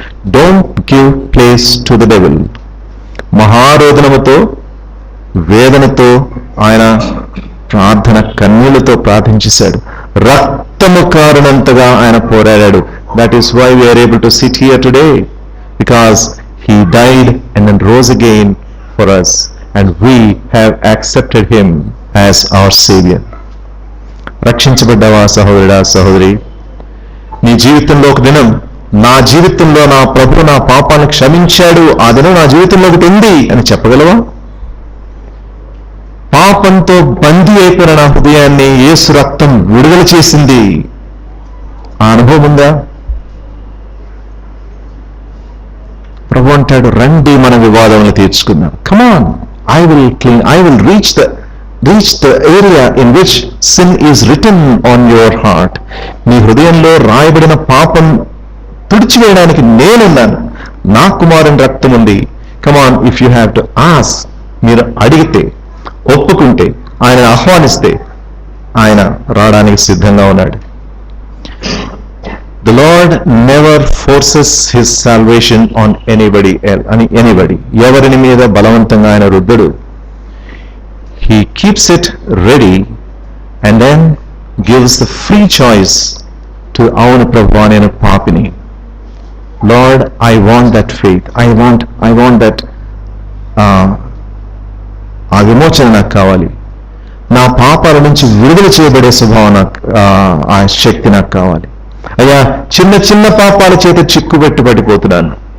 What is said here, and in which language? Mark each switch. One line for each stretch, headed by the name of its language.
English: Don't give place to the devil.
Telugu: మహారోదనముతో, వేదనతో ఆయన ప్రార్థన కన్నీళ్లతో ప్రార్థించేశాడు. రక్తము కారణంతగా ఆయన పోరాడాడు.
English: That is why we are able to sit here today, because he died and then rose again for us, and we have accepted him as our Savior.
Telugu: రక్షించబడ్డావా సహోదరుడా, సహోదరి? నీ జీవితంలో ఒక దినం, నా జీవితంలో నా ప్రభు నా పాపాలను క్షమించాడు, ఆ దినం నా జీవితంలో ఒకటి ఉంది అని చెప్పగలవా? పాపంతో బందీ అయిపోయిన నా హృదయాన్ని యేసు రక్తం విడుదల చేసింది. ఆ అనుభవం ఉందా? ప్రభు అంటాడు, రండి మన వివాదములు తీర్చుకుందాం.
English: Come on, I will reach the area in which sin is written on your heart.
Telugu: నీ హృదయంలో రాయబడిన పాపం తుడిచివేయడానికి నేనున్నాను. నా కుమారుని రక్తం ఉంది.
English: come on, if you have to ask,
Telugu: మీరు అడిగితే, ఒప్పుకుంటే, ఆయన ఆహ్వానిస్తే ఆయన రావడానికి సిద్ధంగా ఉన్నాడు.
English: The Lord never forces his salvation on anybody else.
Telugu: ఎవరిని మీద బలవంతంగా ఆయన రుద్దడు.
English: He keeps it ready and then gives the free choice to
Telugu: అవును ప్రభువా నేను పాపిని.
English: Lord, I want that faith. I want that
Telugu: ఆ విమోచన నాకు కావాలి. నా పాపాల నుంచి విడుదల చేయబడే స్వభావం నాకు, ఆ శక్తి నాకు కావాలి. అయ్యా, చిన్న చిన్న పాపాల చేత చిక్కుబెట్టుబడిపోతున్నాను.